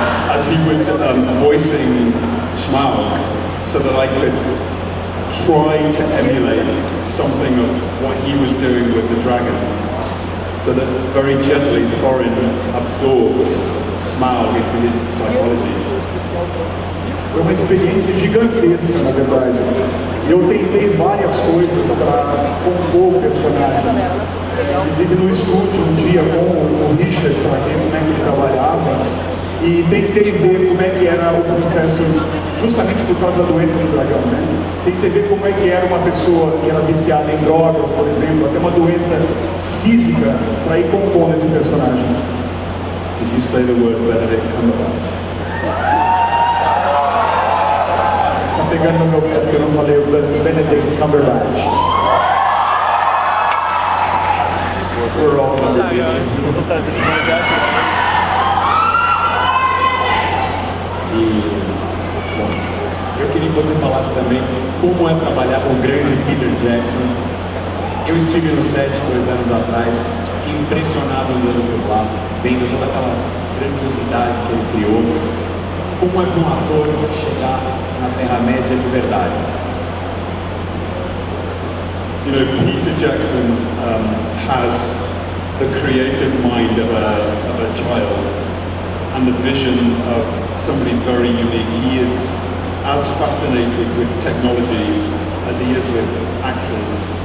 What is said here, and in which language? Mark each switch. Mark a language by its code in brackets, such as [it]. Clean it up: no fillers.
[en] As he was voicing Smaug, so that I could try to emulate something of what he was doing with the dragon, so that very gently Thorin absorbs Smaug into his psychology. [pt] Foi uma experiência gigantesca, na verdade. E eu tentei várias coisas para compor o personagem. Inclusive no estúdio um dia com o Richard, para ver como é que ele trabalhava. E tentei ver como é que era o processo, justamente por causa da doença do dragão, né? Tentei ver como é que era uma pessoa que era viciada em drogas, por exemplo, até uma doença física, para ir compondo esse personagem. [en] Did you say the word Benedict Cumberbatch? [pt] Tá pegando no meu pé porque eu não falei o Benedict Cumberbatch. [en] We're all number bitches. [pt] E, bom, eu queria que você falasse também como é trabalhar com o grande Peter Jackson. Eu estive no set 2 anos atrás, fiquei impressionado andando por lá, vendo toda aquela grandiosidade que ele criou. Como é para um ator chegar na Terra-média de verdade? [en] You know, Peter Jackson has the creative mind of a child and the vision of somebody very unique. He is as fascinated with technology as he is with actors.